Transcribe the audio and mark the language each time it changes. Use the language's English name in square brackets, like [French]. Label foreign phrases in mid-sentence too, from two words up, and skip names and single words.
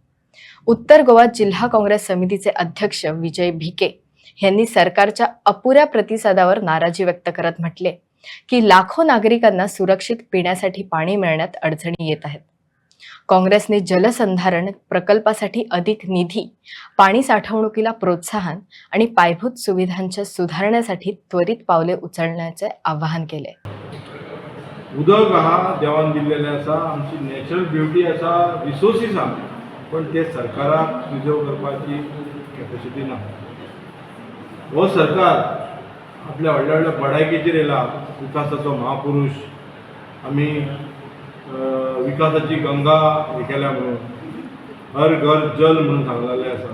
[Marathi] उत्तर गोवा जिल्हा काँग्रेस समितीचे अध्यक्ष विजय भिके यांनी सरकारच्या अपुऱ्या प्रतिसादावर नाराजी व्यक्त करत म्हटले की लाखो नागरिकांना सुरक्षित पिण्यासाठी पाणी मिळण्यात अडचणी येत आहेत। काँग्रेसने जलसंधारण प्रकल्पासाठी अधिक निधी, पाणी साठवणुकीला प्रोत्साहन आणि पायाभूत सुविधांच्या सुधारण्यासाठी त्वरित पावले उचलण्याचे आवाहन केले। [Konkani] उदक हा देवान दिल्लेले आसा, आमची [English] natural beauty [Konkani] आसा, रिसोर्सीस आसा, पण ते सरकाराक प्रिजर्व करपाची कॅपॅसिटी ना। हो सरकार आपल्या व्हडल्या व्हडल्या बडायकेचेर येयला, विकासाचो महापुरुष, आमी विकासाची गंगा हे केल्या म्हणून हर घर जल म्हणून सांगलेले आसा।